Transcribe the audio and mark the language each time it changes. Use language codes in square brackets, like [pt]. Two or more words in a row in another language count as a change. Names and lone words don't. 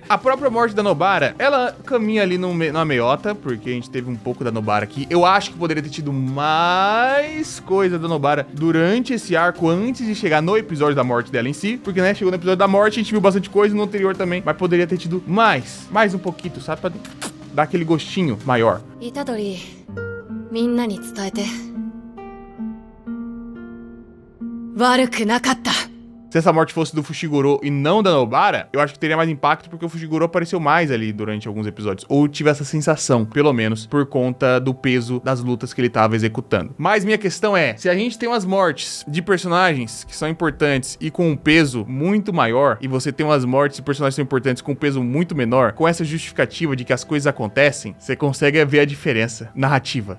[pt] A própria morte da Nobara, ela caminha ali numa meiota, porque a gente teve um pouco da Nobara aqui. Eu acho que poderia ter tido mais coisa da Nobara durante esse arco, antes de chegar no episódio da morte dela em si, porque, né, chegou no episódio da morte, a gente viu bastante coisa no anterior também, mas poderia ter tido mais um pouquinho, sabe, pra dar aquele gostinho maior. [ja] Itadori, みんなに伝えて。悪くなかった。 [pt] Se essa morte fosse do Fushiguro e não da Nobara, eu acho que teria mais impacto porque o Fushiguro apareceu mais ali durante alguns episódios. Ou tive essa sensação, pelo menos, por conta do peso das lutas que ele tava executando. Mas minha questão é, se a gente tem umas mortes de personagens que são importantes e com um peso muito maior, e você tem umas mortes de personagens que são importantes com um peso muito menor, com essa justificativa de que as coisas acontecem, você consegue ver a diferença narrativa.